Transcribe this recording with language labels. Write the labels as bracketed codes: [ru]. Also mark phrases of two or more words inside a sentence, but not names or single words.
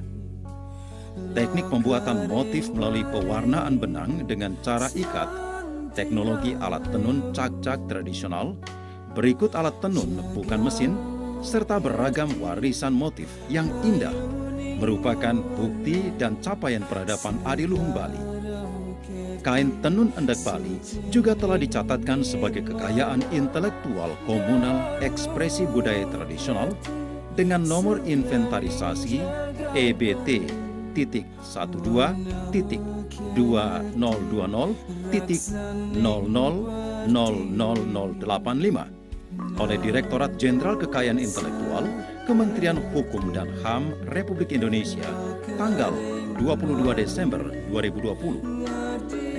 [id] Teknik pembuatan motif melalui pewarnaan benang dengan cara ikat, teknologi alat tenun cak-cak tradisional, Berikut alat tenun bukan mesin, serta beragam warisan motif yang indah, merupakan bukti dan capaian peradaban adiluhung Bali. Kain tenun endek Bali juga telah dicatatkan sebagai kekayaan intelektual komunal ekspresi budaya tradisional dengan nomor inventarisasi EBT.12.0020.000085 oleh Direktorat Jenderal Kekayaan Intelektual Kementerian Hukum dan HAM Republik Indonesia tanggal 22 Desember 2020.